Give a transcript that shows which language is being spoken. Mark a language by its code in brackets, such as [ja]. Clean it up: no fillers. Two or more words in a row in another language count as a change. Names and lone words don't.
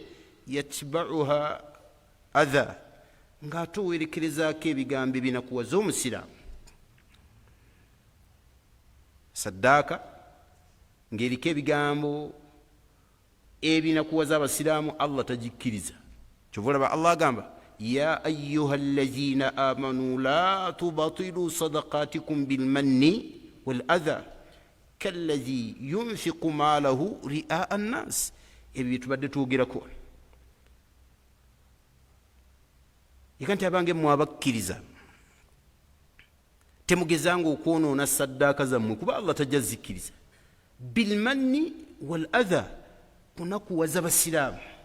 [ar] يتبعها أذى, [lg] ng'ate owerekerezaako ebigambo ebinakuwaza omusiraamu. Saddaaka ng'eriko ebigambo ebinakuwaza abasiraamu, Allah tagikkiriza. Kyova olaba Allah agamba [ar] يا أيها الذين آمنوا لا تبطلوا صدقاتكم بالمن والأذى كالذي ينفق ماله رئاء الناس. [lg] Ebyo byetubadde twogerako. Yeka nti abange mmwe abakkiriza temugezanga okwonoona saddaaka zammwe, kuba Allah tajja zikkiriza. [ar] بالمن والأذى, [lg] kunakuwaza basiraamu.